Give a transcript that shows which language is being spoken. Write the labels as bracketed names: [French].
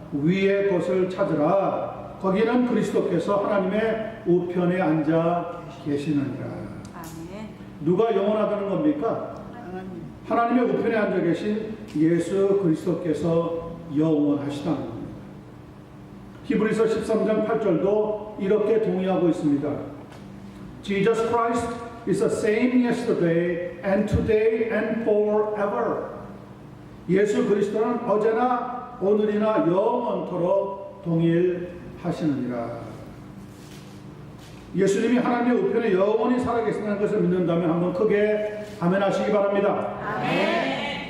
[Korean] 위의 것을 찾으라. 거기는 그리스도께서 하나님의 우편에 앉아 계시느니라. 누가 영원하다는 겁니까? 하나님의 우편에 앉아 계신 예수 그리스도께서 영원하시다는 겁니다. 히브리서 13장 8절도 이렇게 동의하고 있습니다. [English] Jesus Christ is the same yesterday and today and forever. [Korean] 예수 그리스도는 어제나 오늘이나 영원토록 동일하시느니라. 예수님이 하나님의 우편에 영원히 살아계신다는 것을 믿는다면 한번 크게 아멘 하시기 바랍니다. 아멘.